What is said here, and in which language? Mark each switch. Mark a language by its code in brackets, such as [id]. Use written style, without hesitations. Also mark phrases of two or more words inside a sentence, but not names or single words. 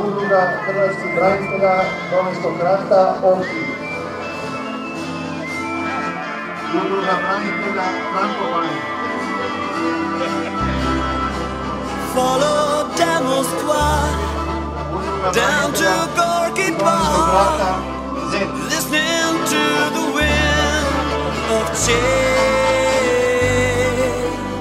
[hr] Udruga hrvatskih branitelja Domovinskog rata Ohrid. Udruga branitelja Frankopan. [en] Follow Moskva down to Gorky Park, listening to the wind of change.